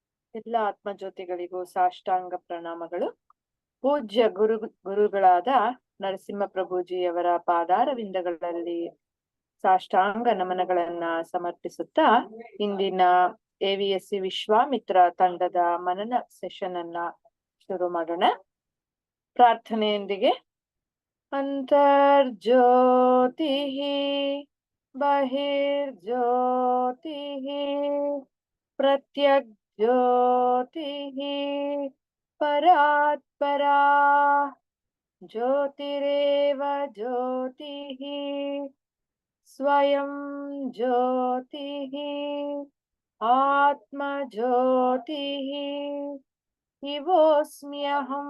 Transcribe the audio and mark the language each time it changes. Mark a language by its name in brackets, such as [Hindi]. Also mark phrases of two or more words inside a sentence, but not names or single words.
[Kannada] ಎಲ್ಲ ಆತ್ಮಜ್ಯೋತಿಗಳಿಗೂ ಸಾಷ್ಟಾಂಗ ಪ್ರಣಾಮಗಳು. ಪೂಜ್ಯ ಗುರುಗಳಾದ ನರಸಿಂಹ ಪ್ರಭುಜಿಯವರ ಪಾದಾರವಿಂದಗಳಲ್ಲಿ ಸಾಷ್ಟಾಂಗ ನಮನಗಳನ್ನ ಸಮರ್ಪಿಸುತ್ತಾ ಇಂದಿನ AVSC ವಿಶ್ವಾಮಿತ್ರ ತಂಡದ ಮನನ ಸೆಷನ್ ಅನ್ನ ಶುರು ಮಾಡೋಣ. ಪ್ರಾರ್ಥನೆಯೊಂದಿಗೆ. [Sanskrit] ಅಂತರ್ಜ್ಯೋತಿ ಬಹಿರ್ಜ್ಯೋತಿ ಪ್ರತ್ಯಕ್ ज्योतिः परात्परा ज्योतिरेव ज्योतिः स्वयं ज्योतिः आत्मज्योतिः इवोऽस्म्यहम्।